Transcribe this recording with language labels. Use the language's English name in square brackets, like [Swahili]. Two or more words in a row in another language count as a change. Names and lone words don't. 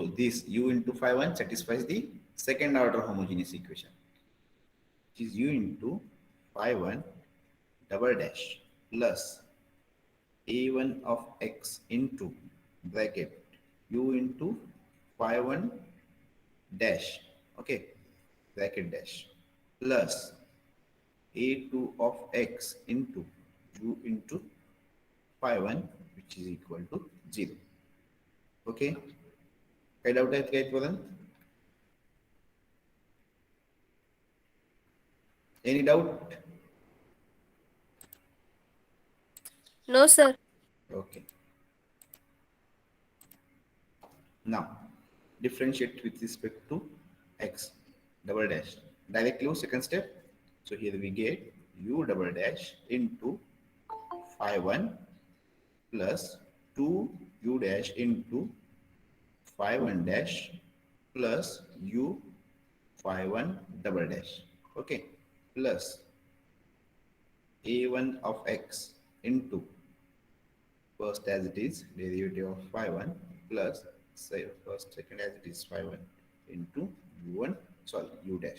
[English] this u into phi 1 satisfies the second order homogeneous equation, which is u into phi 1 double dash plus a1 of x into bracket u into phi 1 dash, okay, bracket dash, plus a2 of x into u into phi 1, which is equal to 0. [Marathi] Okay, काही डाऊट आहेत का इथपर्यंत? [English] Any doubt? No, sir. Okay. Now, differentiate with respect to x double dash. Directly second step. So here we get u double dash into phi 1 plus 2u dash into phi 1 dash plus u phi 1 double dash. Okay. Plus a1 of x into first as it is derivative of phi 1 plus say first second as it is phi 1 into u1, sorry, u dash.